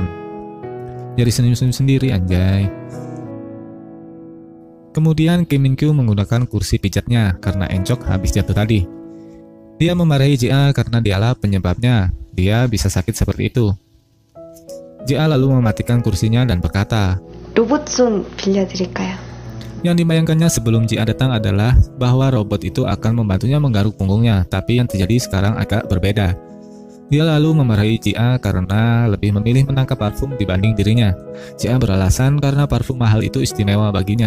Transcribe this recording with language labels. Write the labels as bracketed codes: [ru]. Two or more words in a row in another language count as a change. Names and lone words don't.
[id] Jadi senyum-senyum sendiri anjay. Kemudian Kim Min Kyu menggunakan kursi pijatnya karena encok habis jatuh tadi. Dia memarahi Ji-a karena dialah penyebabnya. Dia bisa sakit seperti itu. Ji-a lalu mematikan kursinya dan berkata, [ko] 로봇 좀 빌려드릴까요? [id] yang dibayangkannya sebelum Ji-a datang adalah bahwa robot itu akan membantunya menggaruk punggungnya, tapi yang terjadi sekarang agak berbeda. Dia lalu memarahi Ji-a karena lebih memilih menangkap parfum dibanding dirinya. Ji-a beralasan karena parfum mahal itu istimewa baginya.